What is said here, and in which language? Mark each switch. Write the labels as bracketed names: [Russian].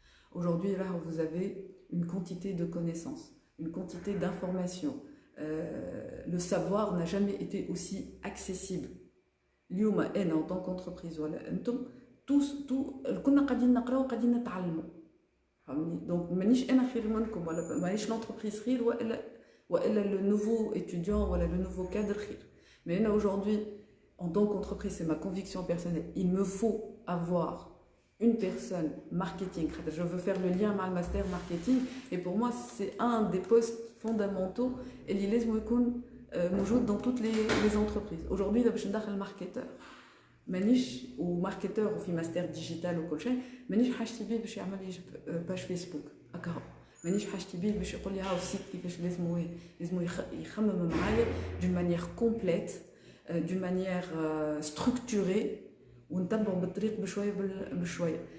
[French] Aujourd'hui, là, vous avez une quantité de connaissances, une quantité d'informations. Le savoir n'a jamais été aussi accessible. [Arabic] اليوم أنا [French] en tant qu'entreprise [Arabic] ولا أنتم tout كنا قاعدين نقراو قاعدين نتعلموا. فهمني؟ donc مانيش أنا خير منكم ولا مانيش l'entreprise خير وإلا [French] le nouveau étudiant ou le nouveau cadre. Mais aujourd'hui, en tant qu'entreprise, c'est ma conviction personnelle, il me faut avoir une personne marketing. Je veux faire le lien avec le master marketing et pour moi, c'est un des postes fondamentaux et il est موجود dans toutes les entreprises. Aujourd'hui, je suis un marketeur. [Arabic] مانيش وماركتور وفي ماستر ديجيتال وكل شيء مانيش حاجتي بيه باش يعمل لي باج فيسبوك هكا مانيش حاجتي بيه باش يقول لي هاو السيت كيفاش لازم يخمم معايا دون مانيير كومبليت دون مانيير ستركتوري ونتبعوا بالطريق بشويه بشويه.